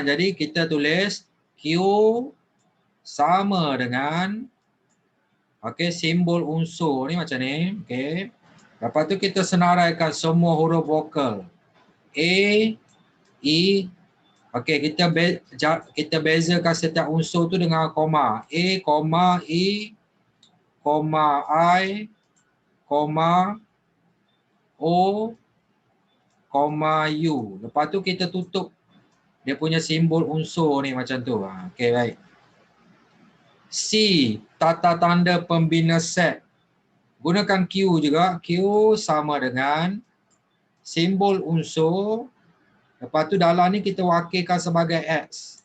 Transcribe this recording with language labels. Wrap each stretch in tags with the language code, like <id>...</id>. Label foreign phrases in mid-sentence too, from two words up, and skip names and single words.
<ms>Jadi kita tulis Q sama dengan simbol unsur ni macam ni. Okey. Lepas tu kita senaraikan semua huruf vokal. A, E. Okey, kita bezakan setiap unsur tu dengan koma. A, koma, E, koma, I, koma, O, koma, U. Lepas tu kita tutup dia punya simbol unsur ni macam tu. Okey, baik. C, tata tanda pembina set. Gunakan Q juga. Q sama dengan simbol unsur. Lepas tu dalam ni kita wakilkan sebagai X.</ms>